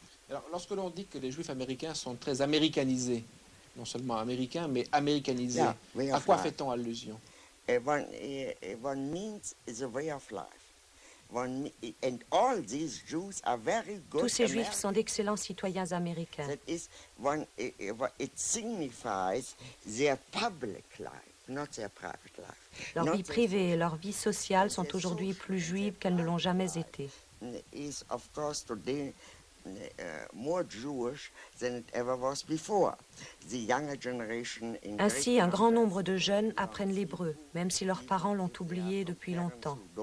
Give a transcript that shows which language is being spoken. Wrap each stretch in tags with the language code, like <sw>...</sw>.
<fr>Alors, lorsque l'on dit que les Juifs américains sont très américanisés, non seulement américains, mais américanisés, à quoi fait-on allusion?</fr> <en>One means is a way of life. And all these Jews are very good.</en> <fr>Tous ces Juifs sont d'excellents citoyens américains.</fr> <en>It signifies their public life, not their private life.</en> <fr>Leur vie privée et leur vie sociale sont aujourd'hui plus juives qu'elles ne l'ont jamais été.</fr> <en>Is of course today more Jewish than it ever was before. The younger generation in</en> <fr>Ainsi, un grand nombre de jeunes apprennent l'hébreu, même si leurs parents l'ont oublié depuis longtemps.</fr>